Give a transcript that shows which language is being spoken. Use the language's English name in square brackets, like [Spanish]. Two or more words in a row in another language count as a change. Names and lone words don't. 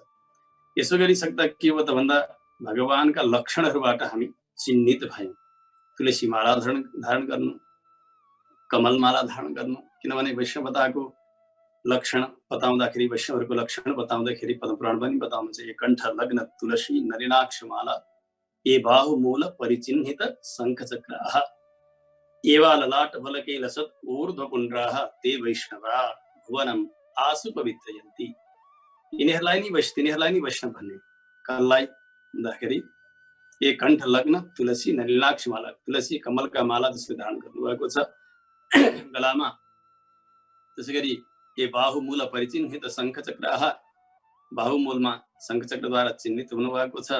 [Nepali] यसो गरिसक्दा के हो त भन्दा भगवानका लक्षणहरूबाट हामी चिन्हित भयौँ। तुलसी माला धारण गर्नु, कमल माला धारण गर्नु, किनभने वैष्णवताको लक्षण बताउँदाखेरि, वैष्णवहरूको लक्षण बताउँदाखेरि पद्मपुराण पनि बताउनुहुन्छ, [Sanskrit] ए कण्ठ लग्न तुलसी नलिनाक्ष माला, ए बाहुमूल परिचिह्नित शङ्ख चक्राः, एवा ललाट फलके लसत् ऊर्ध्व पुण्ड्राः, ते वैष्णवा भुवनम आसु पवित्रयन्ति। [Nepali] यिनीहरूलाई नि वैष्णव भन्ने। कसलाई भन्दाखेरि [Sanskrit] ए कण्ठ लग्न तुलसी नलिनाक्ष माला, [Nepali] तुलसी कमलका माला जसले धारण गर्नुभएको छ गलामा। त्यसै गरी [Sanskrit] ए बाहुमूल परिचिह्नित शङ्ख चक्राः, [Nepali] बाहुमूलमा शङ्ख चक्रद्वारा चिन्हित हुनुभएको छ।